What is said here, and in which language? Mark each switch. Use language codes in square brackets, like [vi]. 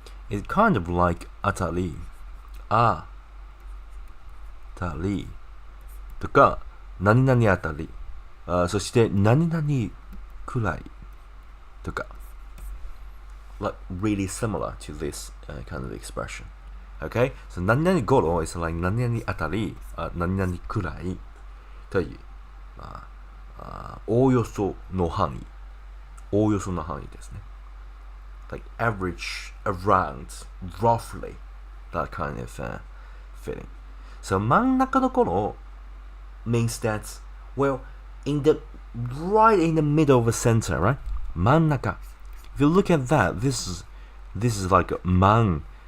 [en] It's kind of like atari, atari [ja] とか何々あたり、そして何々くらいとか [en] like really similar to this kind of expression. Okay, so [ja] 何々ごろ [en] is like [ja] 何々あたり、何々くらいという、おおよその範囲、おおよその範囲ですね。 [en] Like average, around, roughly, that kind of feeling. So [ja] 真ん中の頃 [en] means that Well, right in the middle of the center, right? Mannaka. If you look at that, this is like a man.